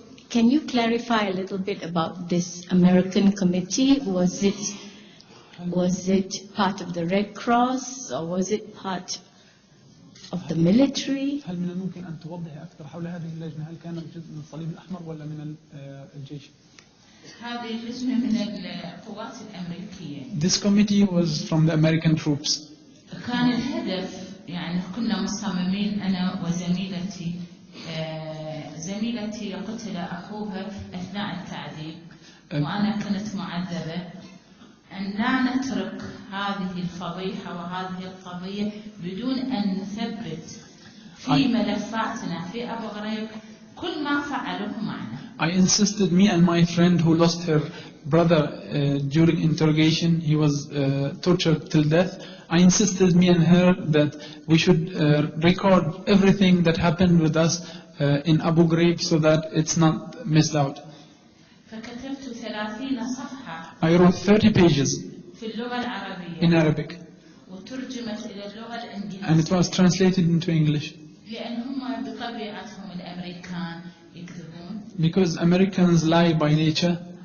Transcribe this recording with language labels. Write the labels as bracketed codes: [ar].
[en] Can you clarify a little bit about this American committee? Was it part of the Red Cross or was it part of the military? [ar] هل من الممكن أن توضحي أكثر حول هذه اللجنة؟ هل كانت جزء من الصليب الأحمر ولا من الجيش؟ هذه اللجنة من القوات الأمريكية. [en] This committee was from the American troops. [ar] كان الهدف يعني كنا مصممين أنا وزميلتي زميلتي قتل أخوها أثناء التعذيب وأنا كنت معذبة أن لا نترك هذه الفضيحة وهذه القضية بدون أن نثبت في ملفاتنا في أبو غريب كل ما فعلوه معنا. [en] I insisted, me and my friend who lost her brother during interrogation, he was tortured till death. I insisted, me and her, that we should record everything that happened with us in Abu Ghraib so that it's not missed out. [ar] فكتبت 30 صفحة [en] I wrote 30 pages [ar] في اللغة العربية [en] in Arabic [ar] وترجمت إلى اللغة الإنجليزية [en] and it was translated into English [ar] لأن هم بطبيعتهم الأمريكان يكذبون. [en] because Americans lie by nature.